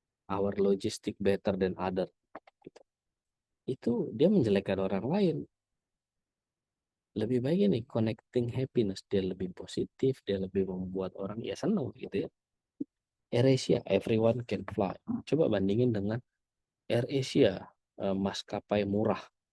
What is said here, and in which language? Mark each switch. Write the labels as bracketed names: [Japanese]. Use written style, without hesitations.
[English] Our logistic better than other. [Indonesian] Itu dia menjelekkan orang lain. Lebih baik ini [English] connecting happiness, [Indonesian] dia lebih positif, dia lebih membuat orang ya senang gitu ya. [English] AirAsia, everyone can fly. [Indonesian] Coba bandingin dengan AirAsia, maskapai murah.